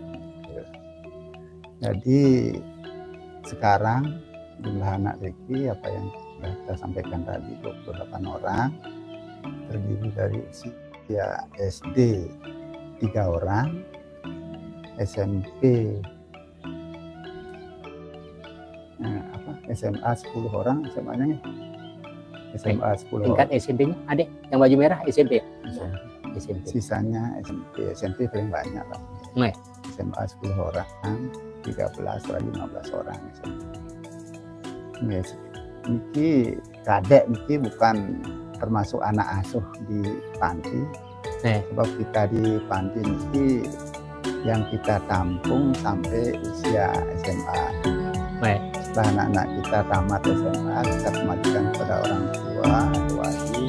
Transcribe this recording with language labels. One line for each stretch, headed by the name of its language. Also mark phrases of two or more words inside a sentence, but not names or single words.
Indonesian: Jadi sekarang jumlah anak Riki apa yang sudah kita sampaikan tadi 28 orang, terdiri dari usia SD 3 orang, SMP SMA 10 orang, SMA-nya SMA 10 tingkat orang. SMP-nya adek yang baju merah SMP. SMP. Sisanya SMP paling banyak lah. SMA 10 orang, 13 atau 15 orang. Niki kadek niki bukan termasuk anak asuh di panti. Sebab kita di panti ini yang kita tampung sampai usia SMA. Setelah anak-anak kita tamat SMA, kita kembalikan kepada orang tua atau wali.